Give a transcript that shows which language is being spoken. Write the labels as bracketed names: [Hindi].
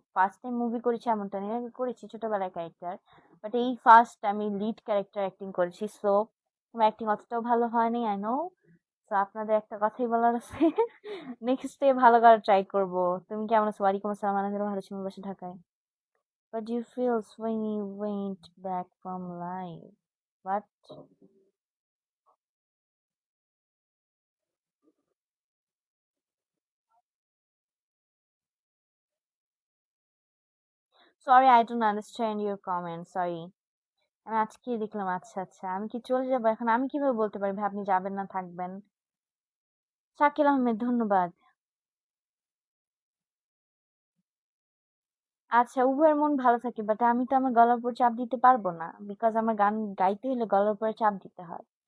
[Bangla] First time movie করেছি এমনটা নিয়ে করেছি ছোটবেলায় ক্যারেক্টার, বাট এই ফার্স্ট আমি লিড ক্যারেক্টার অ্যাক্টিং করেছি, সো আমার অ্যাক্টিং অতটাও ভালো হয়নি, [English] I know. [Bangla] তো আপনাদের একটা কথাই বলার আছে, নেক্সট ডে ভালো করার ট্রাই করবো। তুমি কেমন আছো? ওয়ালাইকুম আসসালাম, আলহামদুলিল্লাহ ভালো আছি, আমার বাসা ঢাকায়। [English] What do you feel when you went back from live? What? Sorry, I don't understand your comment. Sorry. [Bangla] আমি আজকে দেখলাম, আচ্ছা আচ্ছা, আমি কি চলে যাবো এখন? আমি কিভাবে বলতে পারি ভাই আপনি যাবেন না থাকবেন? শাকিল আহমেদ ধন্যবাদ। আচ্ছা, উভয়ের মন ভালো থাকে, বাট আমি তো আমার গলার উপর চাপ দিতে পারবো না বিকজ আমার গান গাইতে হলে গলার উপরে চাপ দিতে হয়।